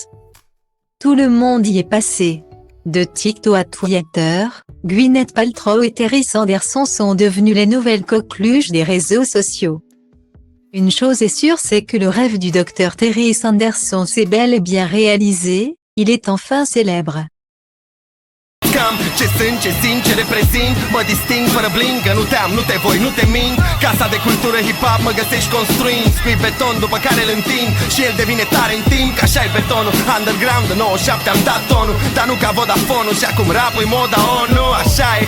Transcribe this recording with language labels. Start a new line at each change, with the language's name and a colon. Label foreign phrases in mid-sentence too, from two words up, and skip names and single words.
French: Tout le monde y est passé. De TikTok à Twitter, Gwyneth Paltrow et Terry Sanderson sont devenus les nouvelles coqueluches des réseaux sociaux. Une chose est sûre, c'est que le rêve du docteur Terry Sanderson s'est bel et bien réalisé, il est enfin célèbre.
Romanian: Ce sunt, ce simt, ce reprezint, mă disting fără bling, că nu te-am, nu te voi, nu te mint. Casa de cultură hip-hop mă găsești construind, scui beton după care îl întind și el devine tare în timp, că așa-i betonul. Underground de 97 am dat tonul, dar nu ca Vodafone-ul și acum rap-ul moda ONU, așa e.